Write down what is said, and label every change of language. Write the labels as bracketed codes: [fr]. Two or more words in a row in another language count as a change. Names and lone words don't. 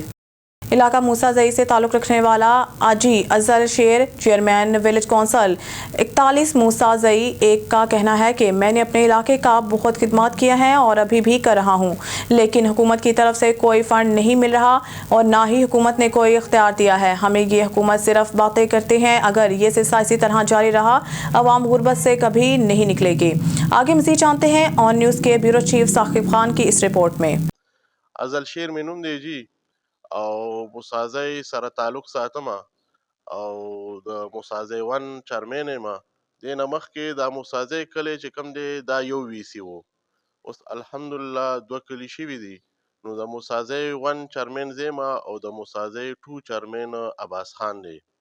[ur] علاقہ موسیٰ زئی سے تعلق رکھنے والا آجی اظہر شیر [en] chairman village council [ur] 41 موسیٰ زئی ایک کا کہنا ہے کہ میں نے اپنے علاقے کا بہت خدمت کیا ہے اور ابھی بھی کر رہا ہوں، لیکن حکومت کی طرف سے کوئی فنڈ نہیں مل رہا اور نہ ہی حکومت نے کوئی اختیار دیا ہے. ہمیں یہ حکومت صرف باتیں کرتے ہیں، اگر یہ سلسلہ اسی طرح جاری رہا عوام غربت سے کبھی نہیں نکلے گی. آگے مزید جانتے ہیں آن نیوز کے [en] bureau chief [ur] ثاقب خان کی اس رپورٹ میں. [ps] اجل شیر مې نوم دی جی او مسازی سره تعلق ساتم او د مسازی [en] one chairman [ps] ما دینه مخکې د مسازی کلی چې کم دی دا یو ویسی وو. اوس الحمدلله دوه کلی شوي دي. نو د مسازی [en] one chairman [ps] زیما او د مسازی [en] two chairman [ps] عباس خان دی.